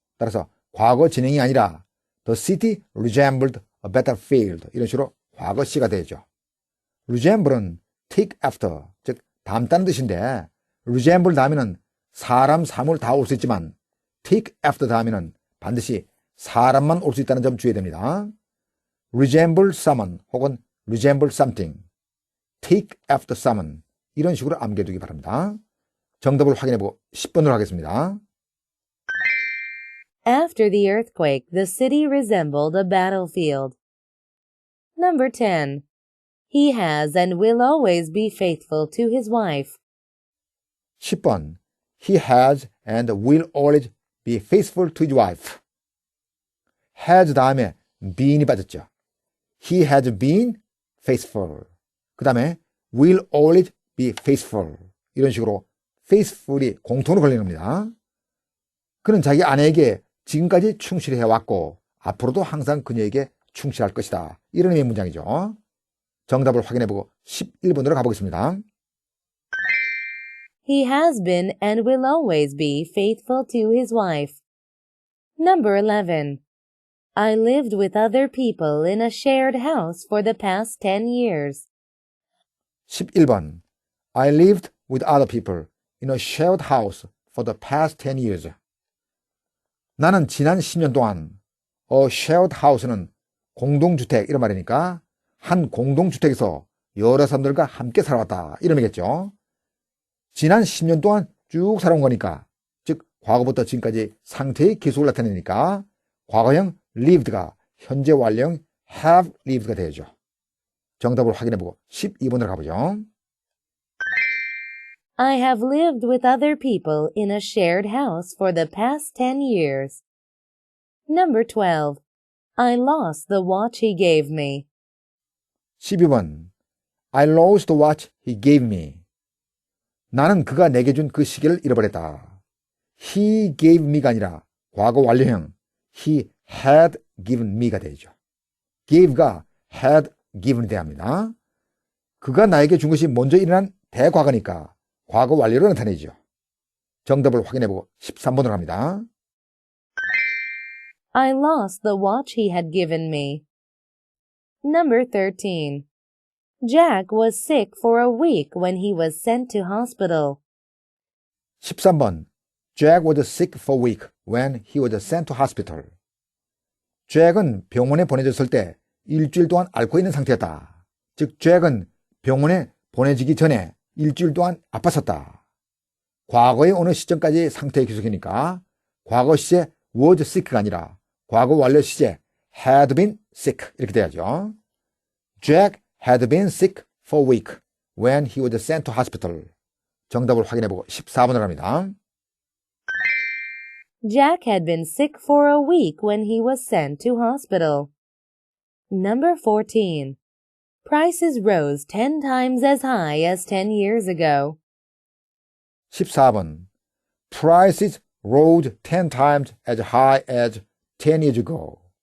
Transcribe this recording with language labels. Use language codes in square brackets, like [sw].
[ko] 따라서 과거 진행이 아니라 [en] the city resembled a battlefield. [ko] 이런 식으로 과거 시가 되죠. resemble은 take after, 즉 닮다는 뜻인데 resemble 다음에는 사람, 사물 다 올 수 있지만 take after 다음에는 반드시 사람만 올 수 있다는 점 주의해야 됩니다. [en] resemble someone [ko] 혹은 [en] resemble something, take after someone [ko] 이런 식으로 암기해두기 바랍니다. 정답을 확인해보고 10번으로 하겠습니다. [en] After the earthquake, the city resembled a battlefield. Number 10. He has and will always be faithful to his wife. [ko] 10번. [en] He has and will always be faithful to his wife. [ko] has 다음에 been이 빠졌죠. [en] He has been faithful. [ko] 그 다음에 [en] will always be faithful. [ko] 이런 식으로 faithful이 공통으로 걸리는 겁니다. 그는 자기 아내에게 지금까지 충실해왔고 앞으로도 항상 그녀에게 충실할 것이다. 이런 의미의 문장이죠. 정답을 확인해보고 11번으로 가보겠습니다. [en] He has been and will always be faithful to his wife. Number 11. I lived with other people in a shared house for the past 10 years. [ko] 11번. [en] I lived with other people in a shared house for the past 10 years. [ko] 나는 지난 10년 동안 a shared house는 공동주택 이런 말이니까 한 공동주택에서 여러 사람들과 함께 살아왔다 이런 의미겠죠. 지난 10년 동안 쭉 살아온 거니까 즉 과거부터 지금까지 상태의 계속을 나타내니까 과거형 lived가 현재 완료형 have lived가 되죠. 정답을 확인해보고 12번으로 가보죠. [en] I have lived with other people in a shared house for the past 10 years. Number 12. I lost the watch he gave me. [ko] 12번. [en] I lost the watch he gave me. [ko] 나는 그가 내게 준 그 시계를 잃어버렸다. He gave me가 아니라 과거 완료형 he had given me가 되죠. gave가 had given이 돼야 합니다. 그가 나에게 준 것이 먼저 일어난 대과거니까 과거 완료로 나타내죠. 정답을 확인해보고 13번으로 갑니다. [en] I lost the watch he had given me. Number 13. Jack was sick for a week when he was sent to hospital. [ko] 13번. [en] Jack was sick for a week when he was sent to hospital. [ko] 잭은 병원에 보내졌을 때 일주일 동안 앓고 있는 상태였다. 즉, 잭은 병원에 보내지기 전에 일주일 동안 아팠었다. 과거의 어느 시점까지 상태의 계속이니까 과거 시제 was sick가 아니라 과거 완료 시제 had been sick 이렇게 돼야죠. [en] Jack had been sick for a week when he was sent to hospital. [ko] 정답을 확인해보고 14번으로 갑니다. [en] Jack had been sick for a week when he was sent to hospital. Number 14. Prices rose 10 times as high as 10 years ago. [ko] 14번. [en] Prices rose 10 times as high as 10 years ago.